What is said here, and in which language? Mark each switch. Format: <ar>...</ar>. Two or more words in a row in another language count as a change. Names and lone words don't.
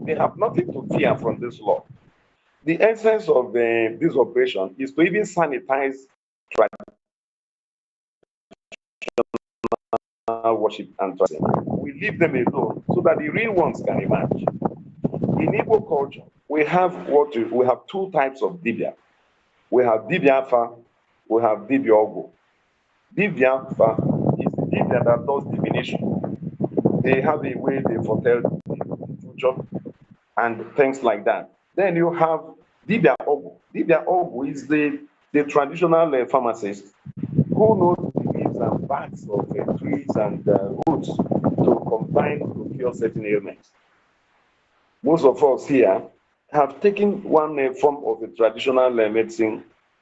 <en>They have nothing to fear from this law. The essence of this operation is to even sanitize traditional worship and tradition. We leave them alone so that the real ones can emerge. In Igbo culture, we have two types of dibia. We have</en> <ig>dibia afa,</ig> <en>we have</en> <ig>dibia ogo. Dibia afa</ig> <en>is the dibia that does divination. They have a way they foretell the future and things like that. Then you have</en> <ig>dibia ogo. Dibia ogo</ig> <en>is the traditional pharmacist who knows the leaves and barks of trees and roots to combine to cure certain ailments. Most of us here have taken one form of a traditional medicine</en>